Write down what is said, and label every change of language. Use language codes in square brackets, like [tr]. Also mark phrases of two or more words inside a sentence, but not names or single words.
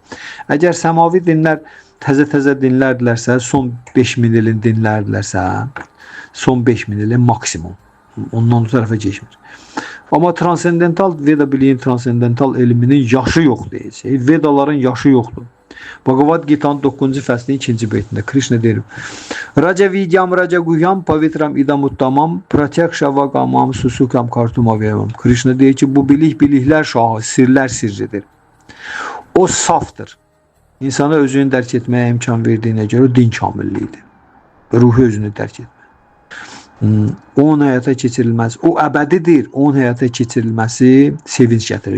[az] Əgər səmavi dinlər təzə dinlərdilərsə, son 5000 ilin dinlərdilərsə, son 5000 ilin maksimum. Ondan o tərəfə keçmir. Amma transendental, Veda biliyin transendental elminin yaşı yoxdur. Vedaların yaşı yoxdur. Bhagavad Gita'nın 9-cu fəslinin 2-ci beytində Krishna deyir: [sa] Raja vidyam raja guhyam pavitram idam uttamam pratyaksha vagamam susukam kartum avyamam. [az] Krishna deyir ki, bu biliklər şahı, sirlər sirridir. O safdır. İnsana özünü dərk etməyə imkan verdiyinə görə o din kamilliyidir. Ruhu özünü dərk etmək. Onun həyata keçirilməsi, o əbədidir. Onun həyata keçirilməsi sevinç gətirir.